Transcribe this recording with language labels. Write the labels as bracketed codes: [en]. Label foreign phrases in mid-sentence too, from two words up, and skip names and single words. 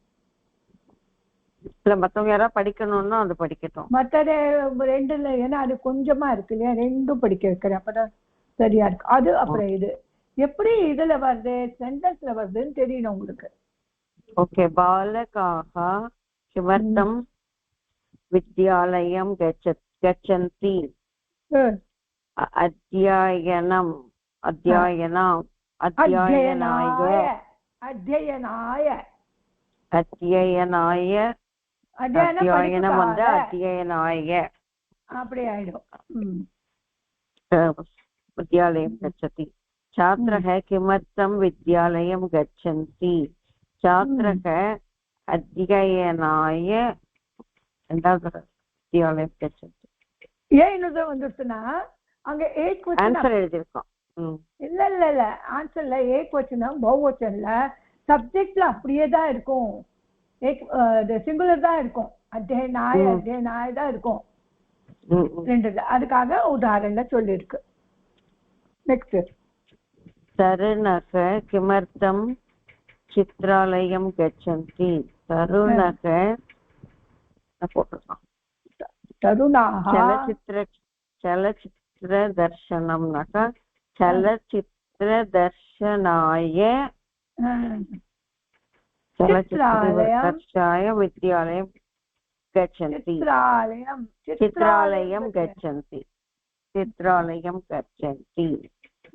[ta] இல்ல மத்தவங்க யாராவது படிக்கணும்னா அது படிக்கட்டும் மற்றது ரெண்டுல ஏன்னா அது கொஞ்சமா இருக்கு இல்லையா ரெண்டும் படிக்க வைக்கிறேன் அப்பதான் சரியா இருக்கு அது அப்புறம் இது எப்படி இதுல வருது சென்டென்ஸ்ல வருதுன்னு தெரியணும் உங்களுக்கு [sa] ஓகே बालकाः किमर्थम् विद्यालयं गच्छन्ति अध्ययनाय अध्ययनं வந்து अध्ययनाय [ta] அப்படி ஆயிடும் [sa] विद्यालयं गच्छति छात्रः किमर्थं विद्यालयं गच्छन्ति छात्रः अध्ययनाय வித்யாலயம் गच्छन्ति [ta] ஏன் இன்னொரு வந்துருச்சுன்னா அங்க ஏக் ஆன்சர் எழுதிருக்கோம் இல்ல ஆன்சர்ல ஏக் வச்சனம் பௌவச்சன்ல சப்ஜெக்ட்ல அப்படியே தான் இருக்கும் சிங்குலர் தான் இருக்கும் அத்தியனாய தான் இருக்கும் ரெண்டுல அதுக்காக உதாரணம் சொல்லி இருக்கு நெக்ஸ்ட் [sa] तरुणक किमर्थम् चित्रालयम् गच्छन्ति தருணக चलचित्र दर्शनं नक चलचित्र दर्शनाय चलचित्रदर्शनाय विद्यालयं गच्छन्ति चित्रालयं गच्छन्ति